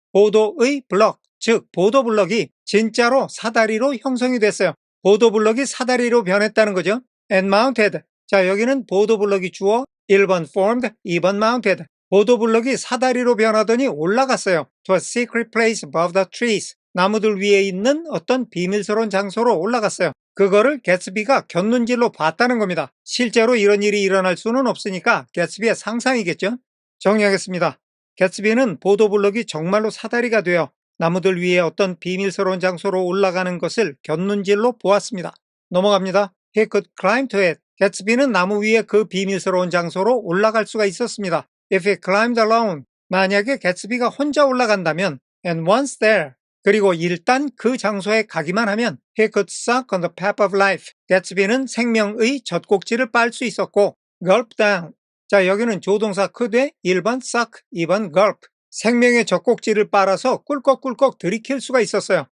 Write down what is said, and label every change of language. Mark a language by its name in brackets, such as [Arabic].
[Korean] 보도의 블럭, 즉 보도블럭이 진짜로 사다리로 형성이 됐어요. 보도블럭이 사다리로 변했다는 거죠. [English] And mounted. [Korean] 자, 여기는 보도블럭이 주어 1번 formed, 2번 mounted. 보도블럭이 사다리로 변하더니 올라갔어요. [English] To a secret place above the trees. [Korean] 나무들 위에 있는 어떤 비밀스러운 장소로 올라갔어요. 그거를 개츠비가 곁눈질로 봤다는 겁니다. 실제로 이런 일이 일어날 수는 없으니까 개츠비의 상상이겠죠. 정리하겠습니다. 개츠비는 보도블럭이 정말로 사다리가 되어 나무들 위에 어떤 비밀스러운 장소로 올라가는 것을 곁눈질로 보았습니다. 넘어갑니다. [English] He could climb to it. [Korean] 개츠비는 나무 위에 그 비밀스러운 장소로 올라갈 수가 있었습니다. [English] If he climbed alone. [Korean] 만약에 개츠비가 혼자 올라간다면 [English] and once there. [Korean] 그리고 일단 그 장소에 가기만 하면 [English] he could suck on the pap of life. [Korean] 개츠비는 생명의 젖꼭지를 빨 수 있었고 [English] gulp down. [Korean] 자, 여기는 조동사 could의 1번 suck, 2번 gulp. 생명의 젖꼭지를 빨아서 꿀꺽꿀꺽 들이킬 수가 있었어요.